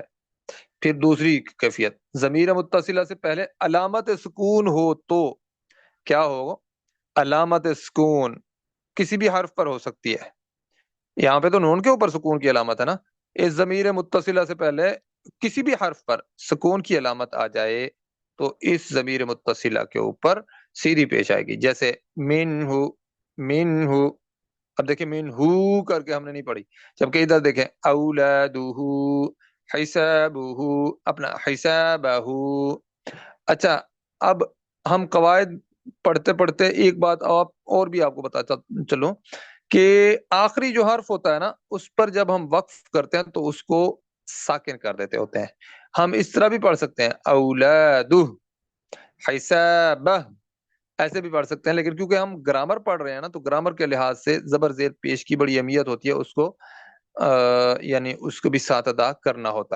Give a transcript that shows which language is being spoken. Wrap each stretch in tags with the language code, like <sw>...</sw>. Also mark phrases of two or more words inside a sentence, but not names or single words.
<ur>پھر دوسری کیفیت، ضمیر متصلہ سے پہلے علامت سکون ہو تو کیا ہو، علامت سکون کسی بھی حرف پر ہو سکتی ہے. یہاں پہ تو نون کے اوپر سکون کی علامت ہے نا۔ اس ضمیر متصلہ سے پہلے کسی بھی حرف پر سکون کی علامت آ جائے تو اس ضمیر متصلہ کے اوپر سیدھی پیش آئے گی.</ur> <ar>जैसे منه، منه.</ar> <ur>اب دیکھیے,</ur> <ar>منه</ar> <ur>کر کے ہم نے نہیں پڑھی، جبکہ ادھر دیکھیں,</ur> <ar>أولاده، حسابه,</ar> <ur>اپنا حسابہ. اچھا، اب ہم قواعد پڑھتے پڑھتے ایک بات آپ اور بھی آپ کو بتاتا چلوں کہ آخری جو حرف ہوتا ہے نا اس پر جب ہم وقف کرتے ہیں تو اس کو ساکن کر دیتے ہوتے ہیں. ہم اس طرح بھی پڑھ سکتے ہیں اولادہ، حسابہ، ایسے بھی پڑھ سکتے ہیں، لیکن کیونکہ ہم گرامر پڑھ رہے ہیں نا تو گرامر کے لحاظ سے زبر زیر پیش کی بڑی اہمیت ہوتی ہے، اس کو یعنی اس کو بھی ساتھ ادا کرنا ہوتا ہے.</ur>